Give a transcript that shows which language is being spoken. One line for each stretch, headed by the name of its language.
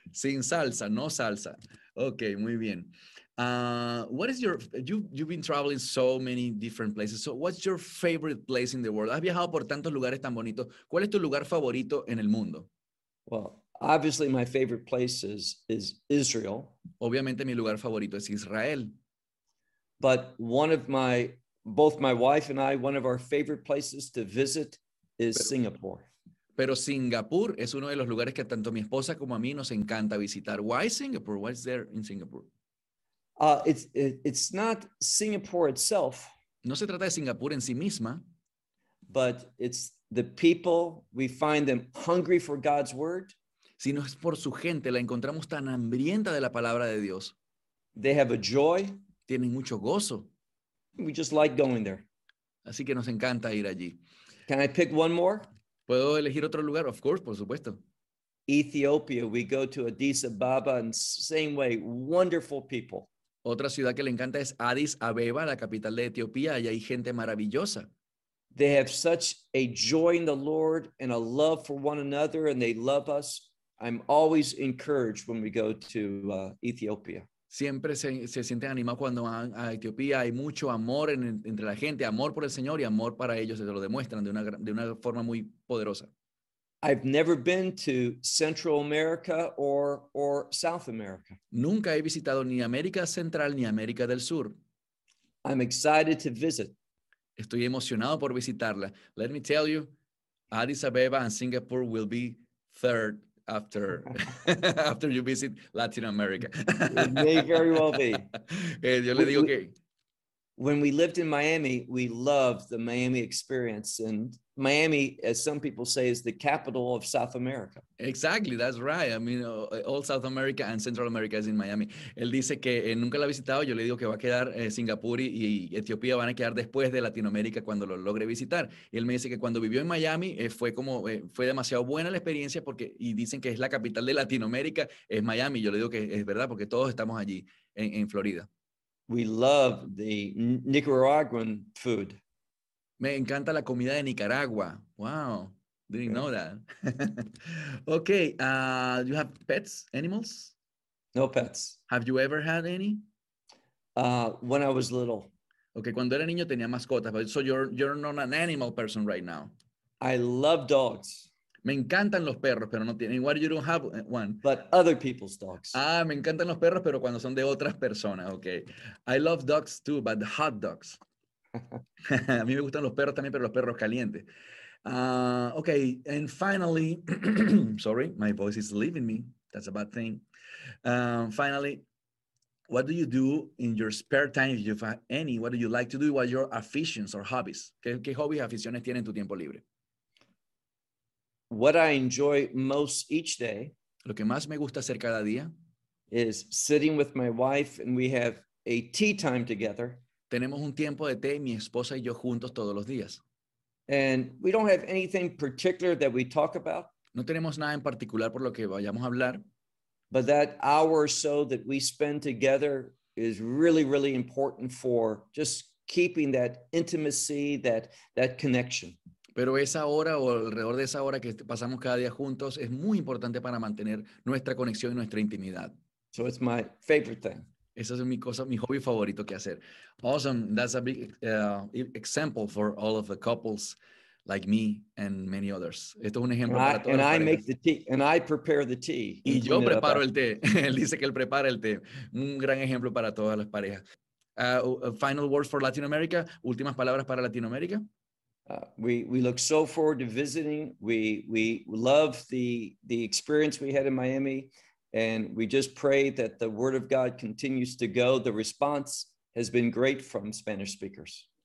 Spanish: Sin salsa, no salsa. Okay, muy bien.
English: What is your, you've been traveling so many different places. So what's your favorite place in the world?
Spanish: Has viajado por tantos lugares tan bonitos. ¿Cuál es tu lugar favorito en el mundo?
English: Well, obviously my favorite place is Israel.
Spanish: Obviamente mi lugar favorito es Israel.
English: But one of my, both my wife and I, one of our favorite places to visit is Singapore.
Spanish: Pero Singapur es uno de los lugares que tanto mi esposa como a mí nos encanta visitar.
English: Why Singapore? What is there in Singapore? It's not Singapore itself.
Spanish: No se trata de Singapur en sí misma.
English: But it's the people, we find them hungry for God's word.
Spanish: Sino es por su gente, la encontramos tan hambrienta de la palabra de Dios.
English: They have a joy.
Spanish: Tienen mucho gozo.
English: We just like going there.
Spanish: Así que nos encanta ir allí.
English: Can I pick one more?
Spanish: ¿Puedo elegir otro lugar?
English: Of course,
Spanish: por supuesto.
English: Ethiopia, we go to Addis Ababa and same way, wonderful people.
Spanish: Otra ciudad que le encanta es Addis Abeba, la capital de Etiopía. Allá hay gente maravillosa.
English: They have such a joy in the Lord and a love for one another and they love us. I'm always encouraged when we go to Ethiopia.
Spanish: Siempre se sienten animados cuando van a Etiopía. Hay mucho amor entre la gente, amor por el Señor y amor para ellos. Se lo demuestran de una forma muy poderosa.
English: I've never been to Central America or South America.
Spanish: Nunca he visitado ni América Central ni América del Sur.
English: I'm excited to visit.
Spanish: Estoy emocionado por visitarla.
English: Let me tell you, Addis Abeba and Singapore will be third after you visit Latin America. It may very well be.
Spanish: Yo le digo que...
English: When we lived in Miami, we loved the Miami experience. And Miami, as some people say, is the capital of South America. Exactly, that's right. I mean, all South America and Central America is in Miami.
Spanish: Él dice que nunca la ha visitado. Yo le digo que va a quedar Singapur y Etiopía van a quedar después de Latinoamérica cuando lo logre visitar. Y él me dice que cuando vivió en Miami fue demasiado buena la experiencia porque y dicen que es la capital de Latinoamérica, es Miami. Yo le digo que es verdad porque todos estamos allí en Florida.
English: We love the Nicaraguan food.
Spanish: Me encanta la comida de Nicaragua.
English: Wow. Didn't know that. Okay. Do you have pets, animals? No pets. Have you ever had any? When I was little. Okay.
Spanish: Cuando era niño tenía mascotas.
English: But so you're not an animal person right now. I love dogs.
Spanish: Me encantan los perros, pero no tienen.
English: What, you don't have one? But other people's dogs.
Spanish: Ah, me encantan los perros, pero cuando son de otras personas.
English: Okay. I love dogs too, but the hot dogs.
Spanish: A mí me gustan los perros también, pero los perros calientes.
English: Okay, and finally, sorry, my voice is leaving me. That's a bad thing. Finally, what do you do in your spare time, if you have any? What do you like to do? What are your aficions or hobbies?
Spanish: ¿Qué hobbies, aficiones tienen tu tiempo libre?
English: What I enjoy most each day,
Spanish: lo que más me gusta hacer cada día,
English: is sitting with my wife and we have a tea time together.
Spanish: Tenemos un tiempo de té, mi esposa y yo juntos todos los días.
English: And we don't have anything particular that we talk about.
Spanish: No tenemos nada en particular por lo que vayamos a hablar.
English: But that hour or so that we spend together is really, really important for just keeping that intimacy, that connection.
Spanish: Pero esa hora o alrededor de esa hora que pasamos cada día juntos es muy importante para mantener nuestra conexión y nuestra intimidad.
English: So it's my favorite thing.
Spanish: Esa es mi cosa, mi hobby favorito que hacer.
English: Awesome. That's a big example for all of the couples like me and many others.
Spanish: Esto es un ejemplo para todas las
English: parejas. And I make the tea. And I prepare the tea.
Spanish: Y yo preparo el té. Él dice que él prepara el té. Un gran ejemplo para todas las parejas.
English: Final words for Latin America.
Spanish: Últimas palabras para Latinoamérica.
English: We look so forward to visiting. We love the experience we had in Miami, and we just pray that the word of God continues to go. The response has been great from Spanish speakers.